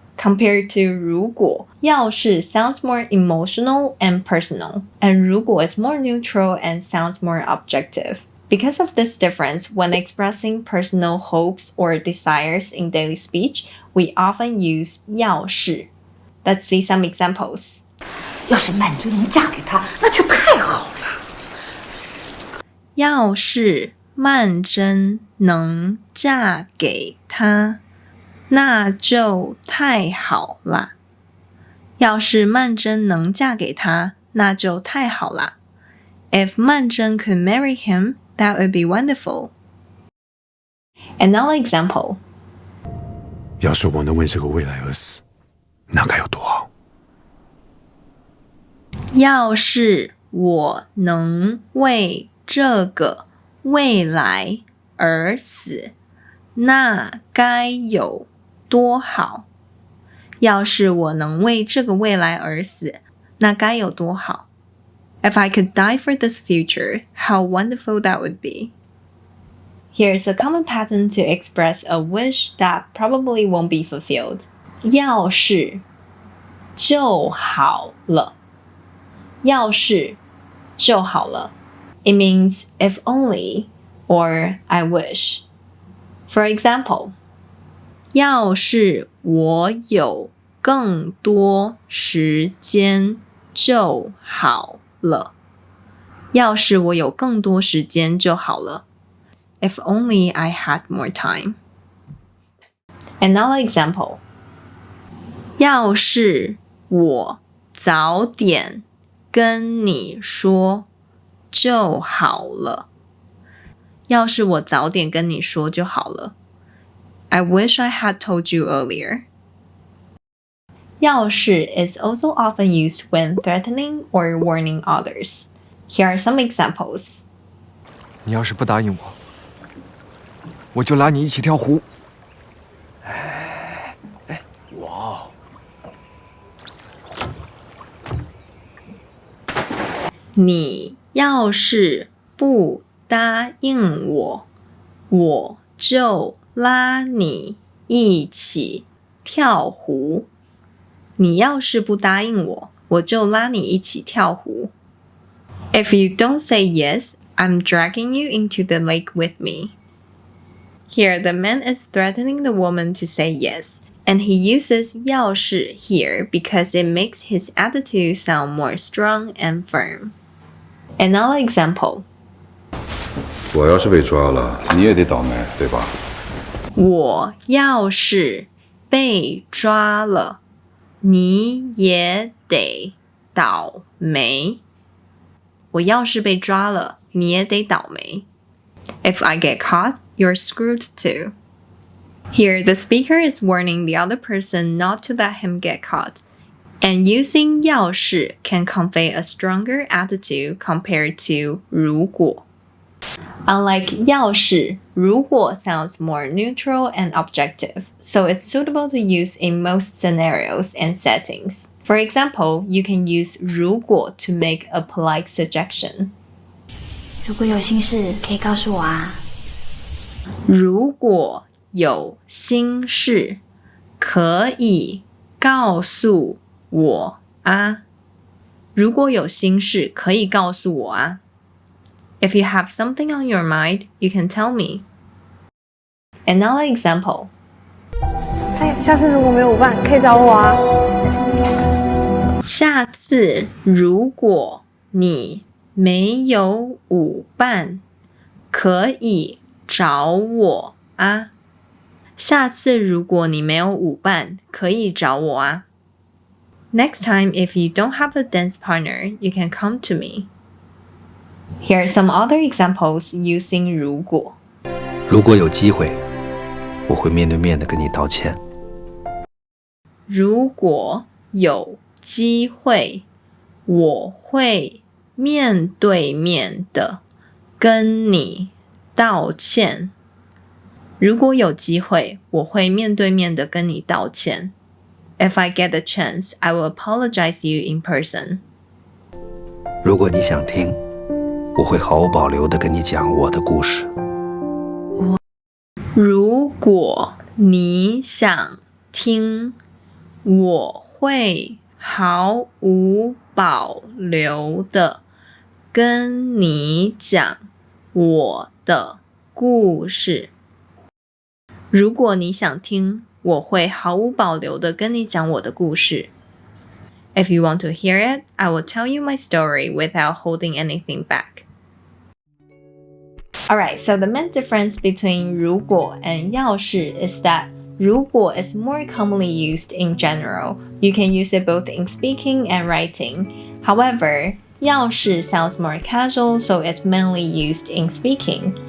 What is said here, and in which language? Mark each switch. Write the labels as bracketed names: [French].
[English] Compared to 如果, 要是 sounds more emotional and personal, and 如果 is more neutral and sounds more objective. Because of this difference, when expressing personal hopes or desires in daily speech, we often use 要是. Let's see some examples. [Chinese] 要是曼桢能嫁给他，那就太好了。要是曼桢能嫁给他，那就太好了。要是曼桢能嫁给他，那就太好了。 [English] If 曼桢 could marry him, that would be wonderful. Another example. [Chinese] 要是我能为这个未来而死，那该有多好。要是我能为这个未来而死，那该有多好。要是我能为这个未来而死，那该有多好。 [English] If I could die for this future, how wonderful that would be. Here's a common pattern to express a wish that probably won't be fulfilled. [Chinese] 要是就好了。要是就好了。 [English] It means if only or I wish. For example, [Chinese] 要是我有更多时间就好了。要是我有更多时间就好了。 [English] If only I had more time. Another example. [Chinese] 要是我早点跟你说就好了。要是我早点跟你说就好了。 [English] I wish I had told you earlier. 要是 is also often used when threatening or warning others. Here are some examples. [Chinese] 你要是不答应我，我就拉你一起跳湖。哇！你要是不答应我，我就拉你一起跳湖。你要是不答应我，我就拉你一起跳湖。 [English] If you don't say yes, I'm dragging you into the lake with me. Here, the man is threatening the woman to say yes, and he uses 要是 here because it makes his attitude sound more strong and firm. Another example. [Chinese] 我要是被抓了，你也得倒霉，对吧？我要是被抓了，你也得倒霉。我要是被抓了，你也得倒霉。 [English] If I get caught, you're screwed too. Here, the speaker is warning the other person not to let him get caught. And using 要是 can convey a stronger attitude compared to 如果. Unlike 要是, 如果 sounds more neutral and objective, so it's suitable to use in most scenarios and settings. For example, you can use 如果 to make a polite suggestion. [Chinese] 如果有心事可以告诉我啊。如果有心事可以告诉我啊。如果有心事可以告诉我啊。 [English] If you have something on your mind, you can tell me. Another example. [Chinese] 下次如果没有办，可以找我啊。下次如果你没有舞伴，可以找我啊。下次如果你没有舞伴，可以找我啊。 [English] Next time, if you don't have a dance partner, you can come to me. Here are some other examples using 如果。 [Chinese] 如果有机会，我会面对面的跟你道歉。如果有机会，我会面对面的跟你道歉。如果有机会，我会面对面的跟你道歉。 [English] If I get a chance, I will apologize you in person. [Chinese] 如果你想听，我会毫无保留地跟你讲我的故事。如果你想听，我会毫无保留地跟你讲我的故事。如果你想听，我会毫无保留地跟你讲我的故事。 [English] If you want to hear it, I will tell you my story without holding anything back. Alright, so the main difference between 如果 and 要是 is that 如果 is more commonly used in general. You can use it both in speaking and writing. However, 要是 sounds more casual, so it's mainly used in speaking.